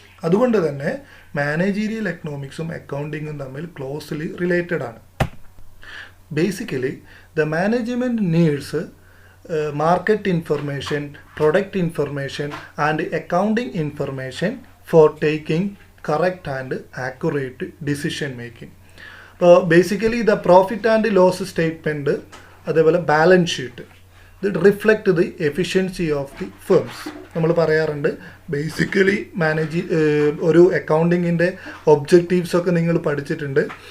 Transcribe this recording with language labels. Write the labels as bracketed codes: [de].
[ml] അതുകൊണ്ട് തന്നെ മാനേജീരിയൽ എക്കണോമിക്സും അക്കൗണ്ടിങ്ങും തമ്മിൽ ക്ലോസ്ലി റിലേറ്റഡ് ആണ്. [en] Basically, the management needs market information, product information, and accounting information for taking correct and accurate decision making. Basically, the profit and loss statement, അതേപോലെ balance sheet, ഇത് reflect the efficiency of the firms. [ml] നമ്മൾ പറയാറുണ്ട് basically ഒരു അക്കൗണ്ടിങ്ങിൻ്റെ ഒബ്ജക്റ്റീവ്സൊക്കെ നിങ്ങൾ പഠിച്ചിട്ടുണ്ട്.